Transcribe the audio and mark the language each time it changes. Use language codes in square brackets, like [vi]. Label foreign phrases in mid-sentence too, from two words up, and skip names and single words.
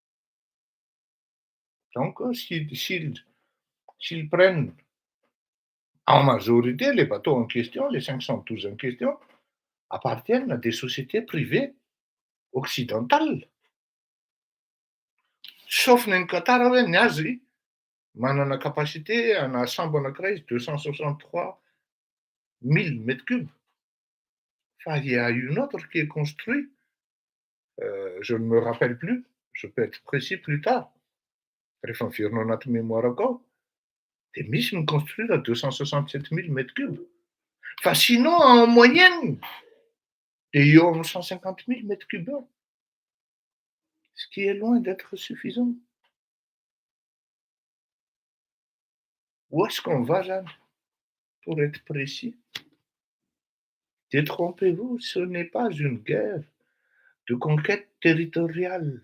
[fr] Donc, s'ils prennent en majorité, les bateaux en question, les 512 en question, appartiennent à des sociétés privées occidentales. [mg] Sauf ny Qatar hoe ny azy manana capacité ana sambo anankiray izy 263 000 [fr] mètres cubes. Enfin, il y a une autre qui est construite, je ne me rappelle plus, je peux être précis plus tard. [mg] Rehefa miverina ao anaty mémoirako ao, dia misy ny [fr] construire à 267 000 mètres cubes. Enfin, sinon, en moyenne, [mg] dia eo amin'ny 150 000 [fr] mètres cubes heure. Ce qui est loin d'être suffisant. Où est-ce qu'on va, Jeanne? Pour être précis, détrompez-vous, ce n'est pas une guerre de conquête territoriale.